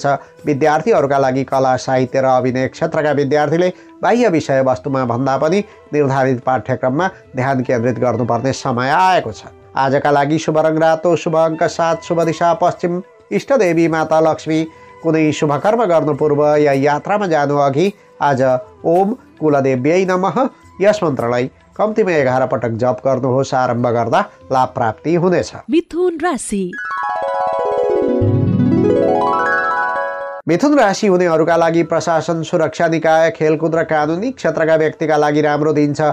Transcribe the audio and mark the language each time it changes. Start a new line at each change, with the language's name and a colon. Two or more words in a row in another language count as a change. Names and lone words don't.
Nepali: विद्यार्थीहरूका लागि कला साहित्य र अभिनय क्षेत्रका विद्यार्थीले बाह्य विषय वस्तुमा भन्दा पनि निर्धारित पाठ्यक्रममा ध्यान केन्द्रित गर्नुपर्ने समय आएको छ। आजका लागि शुभ रङ रातो, शुभ अङ्क 7, शुभ दिशा पश्चिम, इष्टदेवी माता लक्ष्मी। कुनै शुभ कर्म गर्नु पूर्व या यात्रामा जानु अघि आज
Sanskrit: ओम कुलदेव्यै नमः
Nepali: यस मन्त्रलाई कम्तीमा 11 पटक जप गर्नुहोस्। आरम्भ गर्दा लाभ प्राप्ति हुनेछ। मिथुन राशि। मिथुन राशि हुनेहरूका लागि प्रशासन, सुरक्षा निकाय, खेलकुद र कानुनी क्षेत्रका व्यक्तिका लागि राम्रो दिन छ।